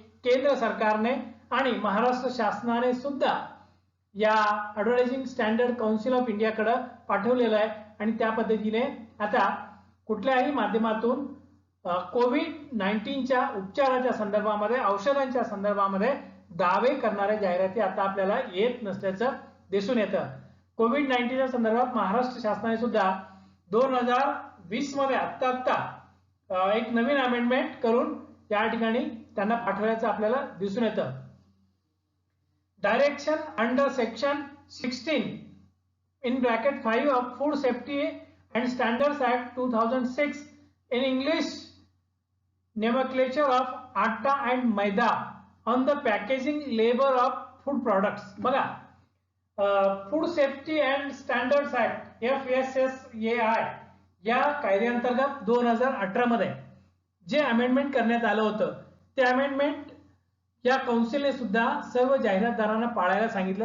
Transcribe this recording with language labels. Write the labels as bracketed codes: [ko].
[mr] केंद्र सरकारने आणि महाराष्ट्र शासनाने सुद्धा या ॲडव्हर्टायझिंग स्टँडर्ड काउन्सिल ऑफ इंडियाकडे पाठवलेलं आहे आणि त्या पद्धतीने आता कुठल्याही माध्यमातून कोविड-19च्या उपचाराच्या संदर्भामध्ये औषधांच्या संदर्भामध्ये दावे करणाऱ्या जाहिराती आता आपल्याला येत नसल्याचं दिसून येतं. कोविड-19च्या संदर्भात महाराष्ट्र शासनाने सुद्धा 2020 मध्ये आता एक नवीन अमेंडमेंट करून या ठिकाणी त्यांना पाठवल्याचं आपल्याला दिसून येतं. [en] Direction under section 16 in bracket 5 of Food Safety and Standards Act 2006 in English nomenclature of atta and maida on the packaging label of food products. [mr] बघा food safety and standards act FSSAI या कायद्याअंतर्गत 2018 मध्ये जे amendment करण्यात आलं होतं ते amendment या काउन्सिलने सुद्धा सर्व जाहिरातदारांना पाळायला सांगितलं.